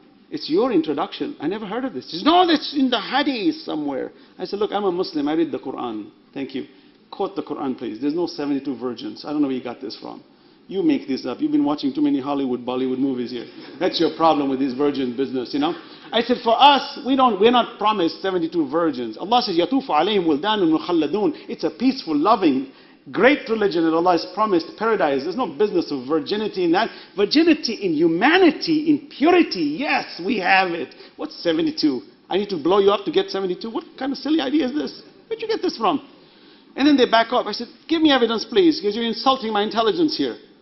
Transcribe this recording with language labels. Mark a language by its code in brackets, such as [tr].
[en] It's your introduction. I never heard of this. He says, no, that's in the Hadith somewhere. I said, look, I'm a Muslim. I read the Quran. Thank you. Quote the Quran, please. There's no 72 virgins. I don't know where you got this from. You make this up. You've been watching too many Hollywood, Bollywood movies here. That's your problem with this virgin business, you know. I said, for us, we're not promised 72 virgins. Allah says, [ar] يَطُوفُ عَلَيْهِمْ وِلْدَانٌ مُخَلَّدُونَ. [en] It's a peaceful, loving, great religion, and Allah has promised paradise. There's no business of virginity in that. Virginity in humanity, in purity, yes, we have it. What's 72? I need to blow you up to get 72? What kind of silly idea is this? Where'd you get this from? And then they back off. I said, give me evidence, please, because you're insulting my intelligence here.